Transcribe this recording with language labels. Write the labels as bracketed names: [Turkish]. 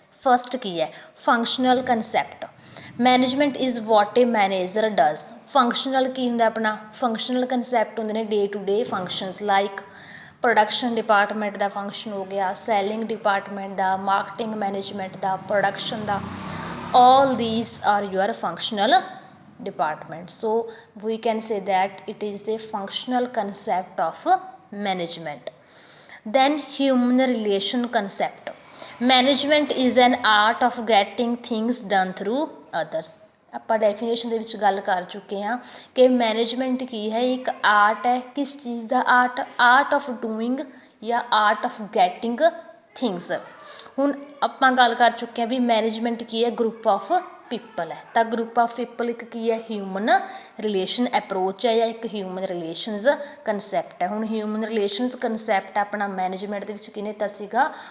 [English] First ਕੀ ਹੈ? Functional concept. Management is what a manager does. [Punjabi] Functional ਕੀ ਹੁੰਦਾ? ਆਪਣਾ functional concept ਹੁੰਦੇ ਨੇ day to day functions, like production department ਦਾ function ਹੋ ਗਿਆ, selling department ਦਾ, marketing management ਦਾ, production ਦਾ। [English] all these are your functional department. So we can say that it is a functional concept of management. Then human relation concept. Management is an art of getting things done through others. [Punjabi] ਆਪਾਂ definition ਦੇ ਵਿੱਚ ਗੱਲ ਕਰ ਚੁੱਕੇ ਹਾਂ ਕਿ management ਕੀ ਹੈ? ਇੱਕ ਆਰਟ ਹੈ। ਕਿਸ ਚੀਜ਼ ਦਾ ਆਰਟ? ਆਰਟ ਆਫ ਡੂਇੰਗ ਜਾਂ ਆਰਟ ਆਫ ਗੈਟਿੰਗ ਥਿੰਗਸ। ਹੁਣ ਆਪਾਂ ਗੱਲ ਕਰ ਚੁੱਕੇ ਹਾਂ ਵੀ ਮੈਨੇਜਮੈਂਟ ਕੀ ਹੈ? ਗਰੁੱਪ ਆਫ ਪੀਪਲ ਹੈ। ਤਾਂ ਗਰੁੱਪ ਆਫ ਪੀਪਲ ਇੱਕ ਕੀ ਹੈ? ਹਿਊਮਨ ਰਿਲੇਸ਼ਨ ਅਪਰੋਚ ਹੈ ਜਾਂ ਇੱਕ ਹਿਊਮਨ ਰਿਲੇਸ਼ਨਸ ਕੰਸੈਪਟ ਹੈ। ਹੁਣ ਹਿਊਮਨ ਰਿਲੇਸ਼ਨਸ ਕੰਸੈਪਟ ਆਪਣਾ ਮੈਨੇਜਮੈਂਟ ਦੇ ਵਿੱਚ ਕਿਹਨੇ ਦਿੱਤਾ ਸੀਗਾ?